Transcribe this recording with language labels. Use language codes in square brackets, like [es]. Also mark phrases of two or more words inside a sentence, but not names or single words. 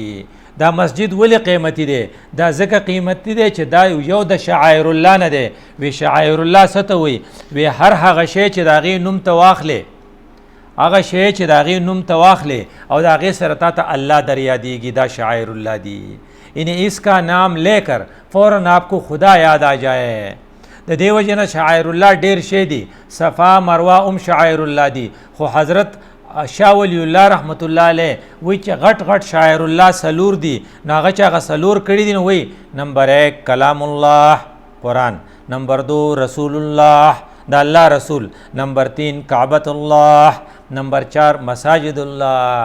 [ps] دا مسجد ولې قیمتي دی؟ دا ځکه قیمتي دی چې دا یو د شعائر الله نه دی. وی شعائر الله څه ته وایي؟ وی هر هغه شی چې د هغې نوم ته واخلې، هغه شی چې د هغې نوم ته واخلې او د هغې سره تا ته الله در یادیږي، دا شعائر الله دی. [ur] یعنی اس کا نام لے کر فوراً آپ کو خدا یاد آ جائے. [ps] د دې وجې نه شعائر الله ډېر شی دي، صفا مروه هم شعائر الله دي. خو حضرت شاه ولی الله رحمت الله علیه وایي چې غټ غټ شاعر الله سلور دي، نو هغه چې هغه سلور کړي دي نو وایي نمبر 1 کلام الله قرآن، نمبر 2 رسول الله د الله رسول، نمبر 3 کعبۃ الله، نمبر 4 مساجد الله.